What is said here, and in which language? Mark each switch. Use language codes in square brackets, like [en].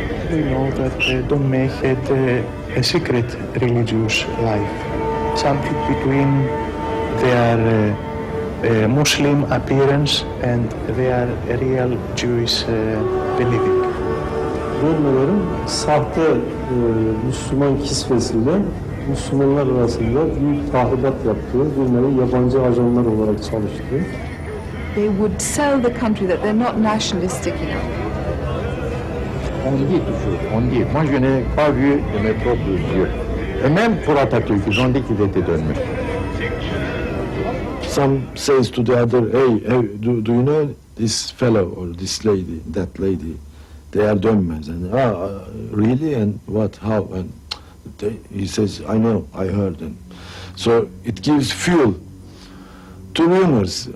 [en] We know that Dönme had a secret religious life, something between their Muslim appearance and their real Jewish believing. [tr] Dönmelerin sahte Müslüman kisvesiyle Müslümanlar arasında büyük tahribat yaptığı, bir yabancı ajanlar olarak çalıştığı. [en] They would sell the country, that they're not nationalistic enough. [fr] On dit toujours, on dit. Moi, je n'ai pas vu de mes propres yeux. Et même pour Atatürk, ils ont dit qu'il était Dönme. [en] Some says to the other, hey, do you know this fellow or this lady, that lady? They are Dönmes. And really? And what? How? And he says, I know, I heard. And so it gives fuel to rumors.